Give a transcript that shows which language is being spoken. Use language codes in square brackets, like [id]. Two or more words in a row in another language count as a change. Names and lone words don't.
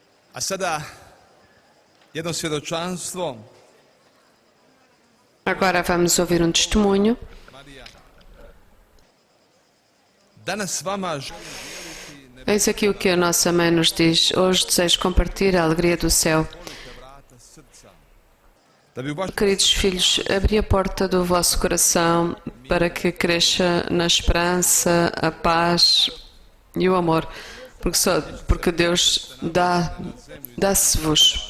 [hr] A sada jedno svjedočanstvo. [pt] Agora vamos ouvir um testemunho. [hr] Danas vama [pt] Eis aqui o que a nossa mãe nos diz. Hoje desejo compartilhar a alegria do céu. Queridos filhos, abri a porta do vosso coração para que cresça na esperança, a paz e o amor, porque Deus dá-se-vos.